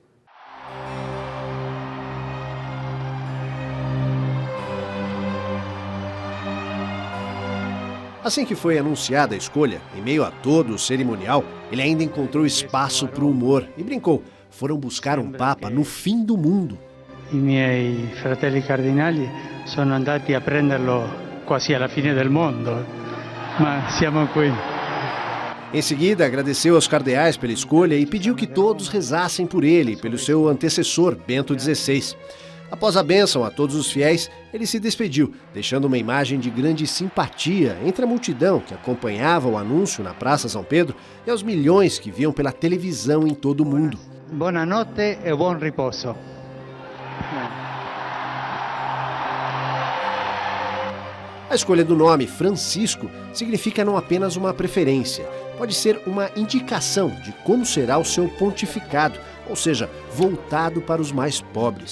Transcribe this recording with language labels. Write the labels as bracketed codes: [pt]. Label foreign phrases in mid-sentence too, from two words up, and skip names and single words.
[pt] Assim que foi anunciada a escolha, em meio a todo o cerimonial, ele ainda encontrou espaço para o humor e brincou. Foram buscar um Papa no fim do mundo. [it] I miei fratelli cardinali sono andati a prenderlo quasi alla fine del mondo, ma siamo qui. [pt] Em seguida, agradeceu aos cardeais pela escolha e pediu que todos rezassem por ele e pelo seu antecessor, Bento XVI. Após a bênção a todos os fiéis, ele se despediu, deixando uma imagem de grande simpatia entre a multidão que acompanhava o anúncio na Praça São Pedro e aos milhões que viam pela televisão em todo o mundo. [it] Buona notte e buon riposo. [pt] A escolha do nome Francisco significa não apenas uma preferência, pode ser uma indicação de como será o seu pontificado, ou seja, voltado para os mais pobres.